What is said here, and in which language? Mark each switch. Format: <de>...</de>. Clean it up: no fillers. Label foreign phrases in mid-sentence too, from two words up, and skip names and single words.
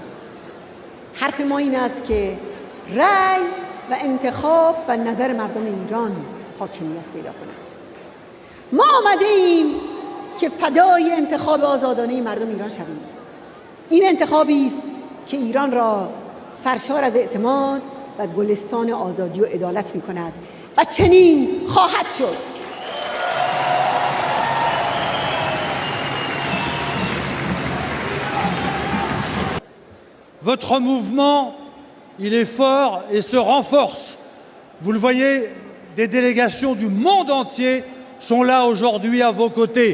<fa>حرف ما این است که رأی و انتخاب و نظر مردم ایران حاکمیت پیدا کند. ما آمده ایم که فدای انتخاب آزادانه مردم ایران شویم. این انتخابی است که ایران را سرشار از اعتماد و گلستان آزادی و عدالت می کند و چنین خواهد شد.</fa> <fr>Votre mouvement, il est fort et se renforce. Vous le voyez, des délégations du monde entier sont là aujourd'hui à vos côtés.</fr>